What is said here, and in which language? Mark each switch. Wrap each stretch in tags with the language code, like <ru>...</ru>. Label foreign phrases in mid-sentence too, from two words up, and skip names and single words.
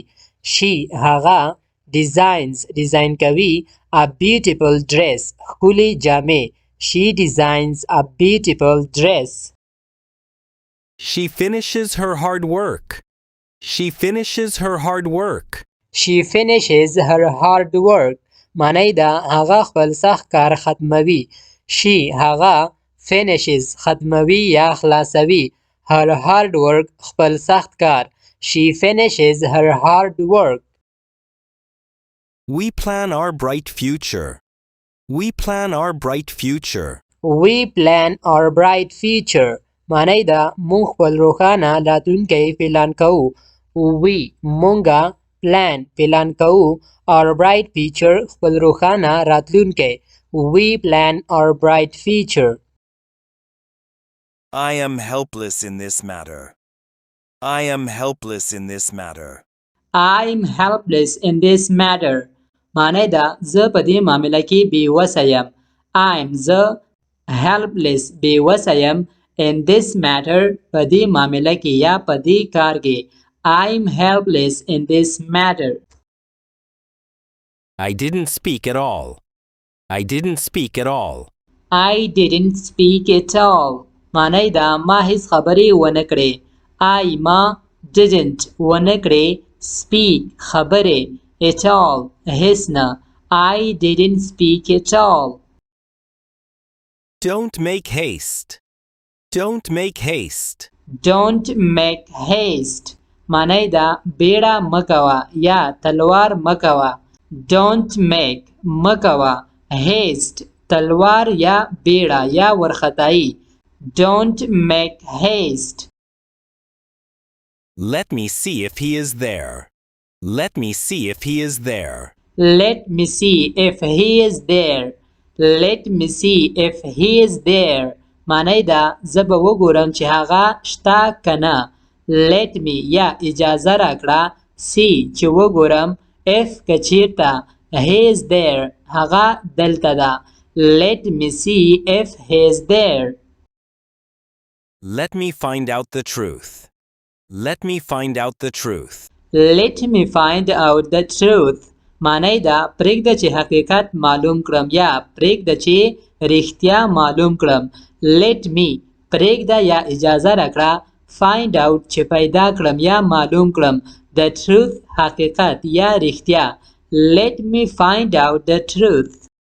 <en>She هغه designs کوي a beautiful dress</en> <ps>ښکلي جامې.</ps> <en>She designs a beautiful dress. She finishes her hard work. She finishes her hard work. She finishes her hard work.</en> <ps>معنی ده هغه خپل سخت کار ختموي. She هغه finishes ختموي یا خلاصوي</ps> <en>her hard work</en> <ps>خپل سخت کار.</ps> <en>She finishes her hard work. We plan our bright future. We plan our bright future. We plan our bright future.</en> <ps>معنی ده موږ خپل روښانه راتلونکی پلان کوو. We مونږه پلان کوو</ps> <en>our bright future</en> <ps>خپل روښانه راتلونکی.</ps> <en>We plan our bright future. I am helpless in this matter. I am helpless in this matter. I'm helpless in this matter.</en> <ps>معنی ده زه په دې معامله کې بې وسه یم. I'm زه helpless بې وسه یم</ps> <en>in this matter</en> <ps>په دې معامله کې یا په دې کار کې.</ps> <en>I'm helpless in this matter. I didn't speak at all. I didn't speak at all. I didn't speak at all.</en> <ps>معنی ده ما هیڅ خبرې ونه کړې. I ما didn't ونه کړې speak خبرې</ps> <en>at all</en> <ps>هیڅ نه.</ps> <en>I didn't speak at all. Don't make haste. Don't make haste. Don't make haste.</en> <ps>معنی ده بیړه مکوه یا تلوار مکوه.</ps> <en>Don't make</en> <ps>مکوه haste تلوار یا بیړه یا ورختایی.</ps> <en>Don't make haste. Let me see if he is there. Let me see if he is there. Let me see if he is there. Let me see if he is there.</en> <ps>معنی ده زه به وګورم چې هغه شته که نه.</ps> <en>Let me</en> <ps>یا اجازه راکړه see چې وګورم if که چیرته</ps> <en>he is there</en> <ps>هغه دلته ده.</ps> <en>Let me see if he is there. Let me find out the truth. Let me find out the truth. Let me find out the truth.</en> <ps>معنی ده پرېږده چې حقیقت معلوم کړم یا پرېږده چې رښتیا معلوم کړم.</ps> <en>Let me</en> <ps>پرېږده یا اجازه راکړه</ps> <en>find out</en> <ps>چې پیدا کړم یا معلوم کړم</ps> <en>the truth</en> <ps>حقیقت یا رښتیا.</ps> <en>Let me find out the truth.</en>